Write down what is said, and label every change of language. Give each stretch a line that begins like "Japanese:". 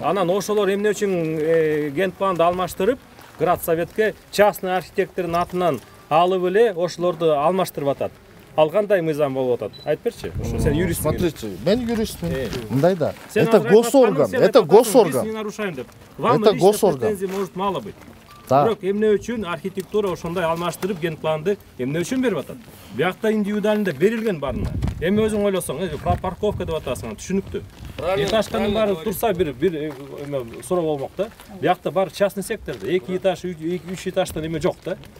Kyrgyz: Анан ошолор эмне үчүн генпланды алмаштырып, Градсоветке частный архитектордун атынан алып эле ошолорду алмаштырып атат. Ал кандай мыйзам болуп атат? Айтып берчи. Ошо сен юрист. Смотрите, мен юристмин. Мындай да.
Russian: Это госорган, это госорган. Это госорган. Претензий может мало быть.
Kyrgyz: Бирок эмне үчүн архитектура ошондой алмаштырып генпланды эмне үчүн берип атат? Биякта индивидуальный берилген барына. Эми өзүң ойлосоң, парковка деп атасың, түшүнүктүү. Этажканын баары турса бир суроо болмок да. Биякта бар частный секторда 2 этаж, 3 этаждан эме жок да.